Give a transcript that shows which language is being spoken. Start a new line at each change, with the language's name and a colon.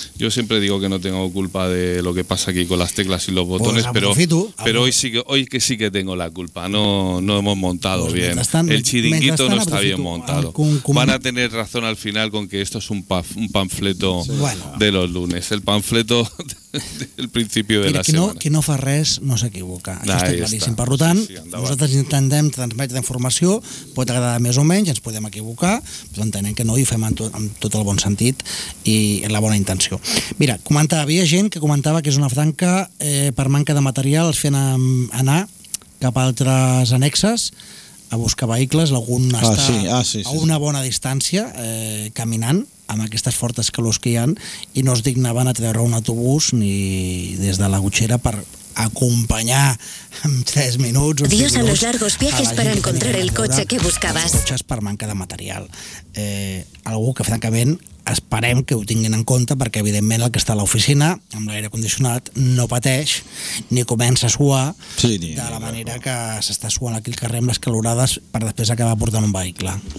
Spanish: Yo siempre digo que no tengo culpa de lo que pasa aquí con las teclas y los botones, pero hoy sí que tengo la culpa. No hemos montado pues bien. El chiringuito no está bien montado. Van a tener razón al final con que esto es un panfleto de los lunes. El panfleto del principio de la semana.
Catalan: Qui no fa res no s'equivoca. Això està claríssim. Per tant, nosaltres intentem transmetre informació, pot agradar més o menys, ens podem equivocar, però entenem que no, i ho fem amb tot el bon sentit i la bona intenció. Mira, havia gent que comentava que és una franca per manca de material, els feien anar cap a altres annexes a buscar vehicles, algun està a una bona distància caminant, amb aquestes fortes calors que hi ha, i no es dignaven a treure un autobús ni des de la cotxera per acompañar en 3 minuts.
Spanish: Adiós a los largos viajes para encontrar el coche que buscabas.
Catalan: Cotxes per manca de material. Algú que francament esperem que ho tinguin en compte, perquè evidentment el que està a l'oficina amb l'aire condicionat no pateix ni comença a suar de la manera que s'està suant aquí al carrer amb les calorades per després acabar portant un vehicle.